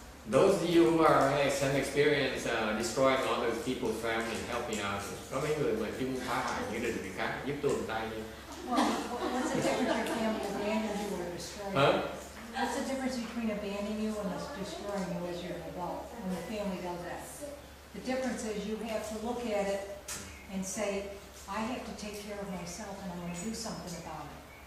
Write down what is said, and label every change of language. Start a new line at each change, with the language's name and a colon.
English: Those of you who have some experience destroying other people's family, help me out.
Vietnamese: Có mấy người mà chuyên phá hại gia đình người khác, giúp tôi một tay đi.
English: Well, what's the difference if your family abandoned you or destroyed you? What's the difference between abandoning you and destroying you as you're an adult, when the family does that? The difference is you have to look at it and say, I have to take care of myself and I'm going to do something about it.